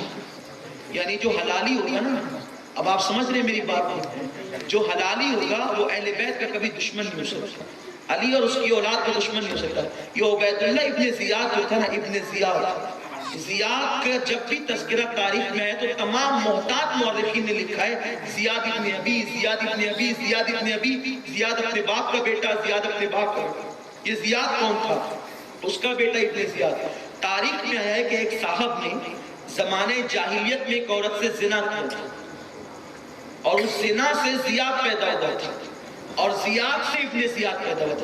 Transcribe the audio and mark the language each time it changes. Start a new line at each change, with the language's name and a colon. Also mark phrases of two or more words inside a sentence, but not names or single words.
Urdu: یعنی جو حلالی ہوگا نا، اب آپ سمجھ رہے میری بات کو، جو حلالی ہوگا وہ اہل بیت کا کبھی دشمن نہیں ہو سکتا، علی اور اس کی اولاد کا دشمن نہیں ہو سکتا۔ یہ عبید اللہ ابن زیاد جو تھا نا، ابن زیاد کا جب بھی تذکرہ تاریخ میں ہے تو تمام محتاط مورخین نے لکھا ہے زیاد ابن ابی، زیاد ابن ابی، زیاد ابن ابی، زیاد اپنے باپ کا بیٹا، زیاد اپنے باپ کا بیٹا۔ یہ زیاد کون تھا؟ اس کا بیٹا ابن زیاد۔ تاریخ میں آیا ہے کہ ایک صاحب نے زمانے جاہلیت میں ایک عورت سے زنا کیا تھا اور اس زنا سے زیاد پیدا ہوا تھا اور زیاد سے ابن زیاد پیدا ہوا تھا۔